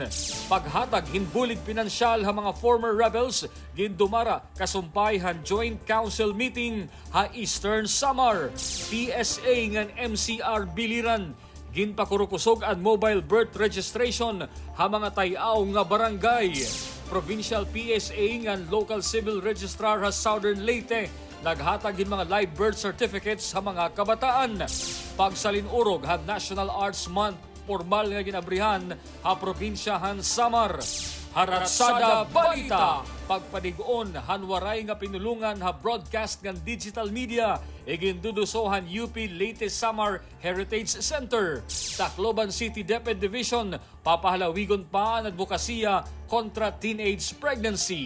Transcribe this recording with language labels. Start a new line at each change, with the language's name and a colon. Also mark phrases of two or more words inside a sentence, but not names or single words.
Waray: Paghatag hinbulig pinansyal ha mga
English: former rebels
Waray: gindumara kasumpay han
English: joint council meeting
Waray: ha Eastern Samar. PSA ngan MCR Biliran ginpakurukusog ang
English: mobile birth registration
Waray: ha mga tayaw nga barangay. Provincial PSA ngan
English: local civil registrar
Waray: ha Southern Leyte naghatag hin mga
English: live birth certificates
Waray: sa mga kabataan. Pagsalinurog ha National Arts Month formal nga ginabrihan ha probinsyahan Samar. Haratsada Balita pagpadigon han waray nga pinulungan ha broadcast ng
English: digital media
Waray: igindudusohan UP Leyte Samar Heritage Center. Tacloban City DepEd Division papahalawigon pa ang advokasya kontra
English: teenage pregnancy.